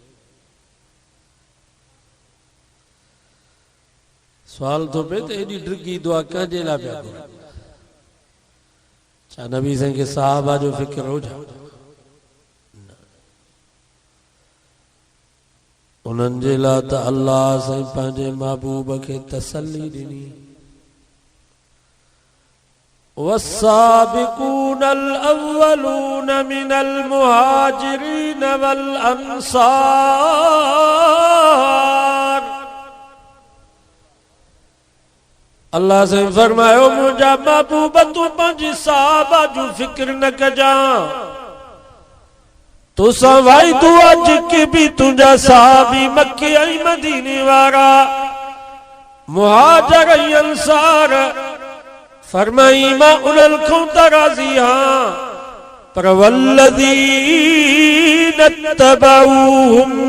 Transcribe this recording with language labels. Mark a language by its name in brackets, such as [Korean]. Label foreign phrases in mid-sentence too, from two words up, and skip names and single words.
[Sindhi] सवाल थो पए त एॾी डिघी दुआ कंहिंजे लाइ पिया घुरनि छा नबी साईं खे साहबा जो फिक्र हुजे उन्हनि जे लाइ त अल्लाह साईं पंहिंजे महबूब खे तसल्ली ॾिनी [Arabic] والسابقون الأولون من المهاجرين والأنصار [Sindhi] अल्लाह से फरमायो मुंहिंजा महबूब तूं पंहिंजी साहबा जो फिक्र न कजां तुसां वाइदो अज के भी तुंहिंजा साहबी मक्के ऐं मदीने वारा मुहाजिर ऐं अंसार फरमाई मां उन्हनि खां त राज़ी आहियां पर [Arabic] والذين اتبعوهم